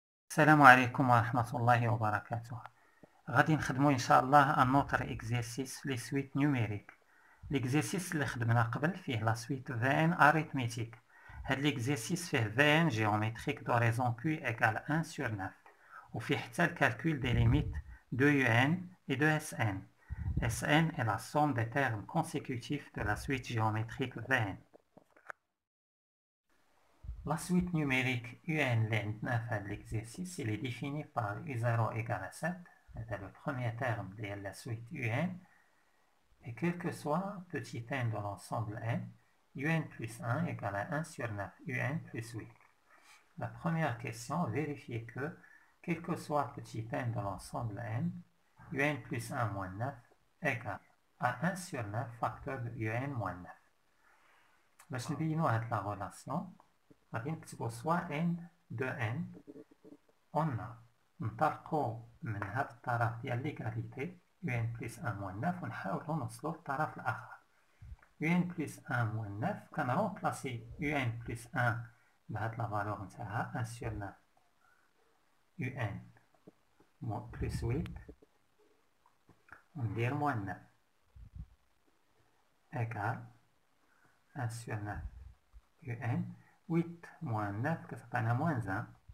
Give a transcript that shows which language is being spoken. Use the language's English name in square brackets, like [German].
[Arabic] السلام عليكم ورحمة الله وبركاته. غادي نخدمو إن شاء الله ان اوتر اكزرسيس في لي سويت نيوميريك. ليكزرسيس اللي خدمنا قبل فيه لا سويت فان اريثميتيك. هاد ليكزرسيس فيه فان جيوميتريك دو ريزون [French] Q égale 1 sur 9 [Arabic] وفيه حتى الكالكول دي ليميت [French] de UN et de SN. SN est la somme des termes consécutifs de la suite géométrique VN. La suite numérique UN de l'exercice il est définie par U0 égale à 7, c'est le premier terme de la suite UN, et quel que soit petit n de l'ensemble n, UN plus 1 égale à 1 sur 9, UN plus 8. La première question, vérifier que, quel que soit petit n de l'ensemble n, UN plus 1 moins 9 égale à 1 sur 9 facteur de UN moins 9. [Arabic] باش نبينو هاد la relation, غادي نكتبو [French] soit n de n [Arabic] قلنا نطلقو من هاد الطرف ديال ليكاليتي [French] un plus 1 moins 9 [Arabic] ونحاولو نوصلو للطرف الآخر. [French] un plus 1 moins 9 كنرومبلاسي un plus 1 [Arabic] بهاد لا فالور نتاعها [French] 1 sur 9 un plus 8 وندير moins 9 égal 1 sur 9 un 8 moins 9 [Arabic] كتعطينا [French] moins 1